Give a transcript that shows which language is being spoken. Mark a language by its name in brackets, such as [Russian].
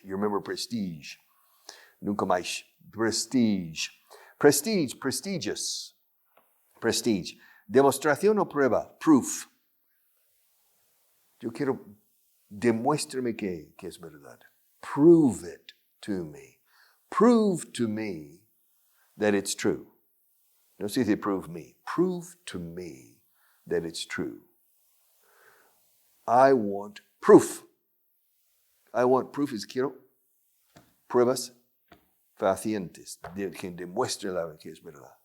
[English] You remember Prestige? Nunca más. Prestige. Prestige, prestigious. Prestige. [Spanish] Demostración o prueba, proof. Yo quiero, demuéstrame que es verdad. [English] Prove it to me. Prove to me that it's true. No se dice prove me. Prove to me that it's true. I want proof. [Spanish] I want proof is quiero pruebas fehacientes, que demuestre que es verdad.